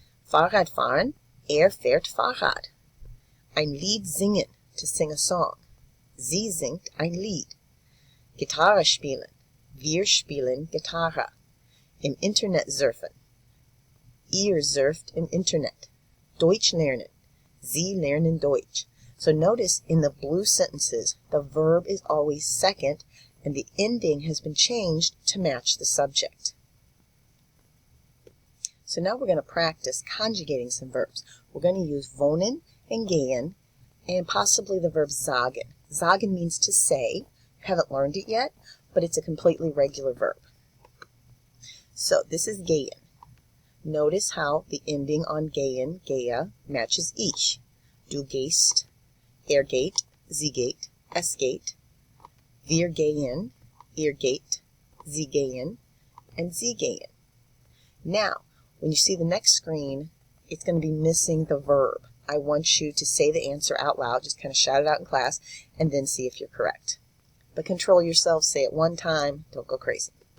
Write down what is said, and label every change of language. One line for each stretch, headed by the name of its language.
German: Fahrrad fahren, fährt Fahrrad. Ein Lied singen,
English: to sing a song.
German: Sie singt ein Lied. Gitarre spielen, wir spielen Gitarre. Im Internet surfen, ihr surft im Internet. Deutsch lernen, Sie lernen Deutsch.
English: So notice in the blue sentences, the verb is always second, and the ending has been changed to match the subject. So now we're going to practice conjugating some verbs. We're going to use wohnen and gehen, and possibly the verb sagen. Sagen means to say. You haven't learned it yet, but it's a completely regular verb. So this is gehen. Notice how the ending on gehen, gehe, matches ich.
German: Du gehst, geht, sie geht, es geht. Wir gehen, ihr geht, sie gehen, and sie gehen.
English: Now, when you see the next screen, it's going to be missing the verb. I want you to say the answer out loud, just kind of shout it out in class, and then see if you're correct. But control yourself, say it one time, don't go crazy.